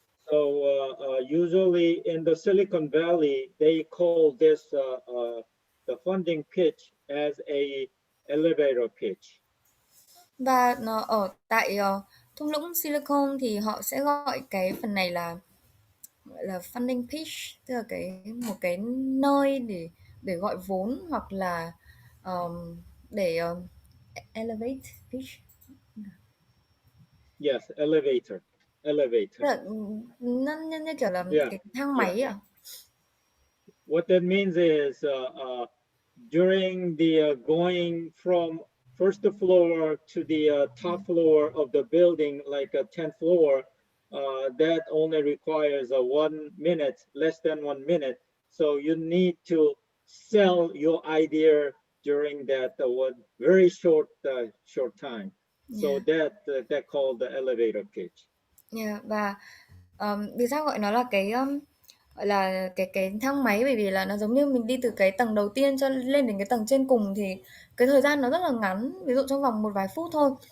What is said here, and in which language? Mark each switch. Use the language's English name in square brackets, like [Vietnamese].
[English] So usually in the Silicon Valley, they call this the funding pitch as a elevator pitch. [Vietnamese] Và ở tại thung lũng Silicon thì họ sẽ gọi cái phần này là gọi là funding pitch, tức là một cái nơi để gọi vốn hoặc là để elevate pitch. [English] Yes, elevator. [Vietnamese] Tức là như kiểu là Yeah, cái thang máy à? [English] What that means is during the going from first floor to the top floor of the building, like a 10th floor, that only requires 1 minute, less than 1 minute. So you need to sell your idea during that one very short time. So Yeah. that called the elevator pitch. Yeah. [Vietnamese] Và vì sao gọi nó là gọi là cái thang máy, bởi vì là nó giống như mình đi từ cái tầng đầu tiên cho lên đến cái tầng trên cùng thì cái thời gian nó rất là ngắn, ví dụ trong vòng một vài phút thôi.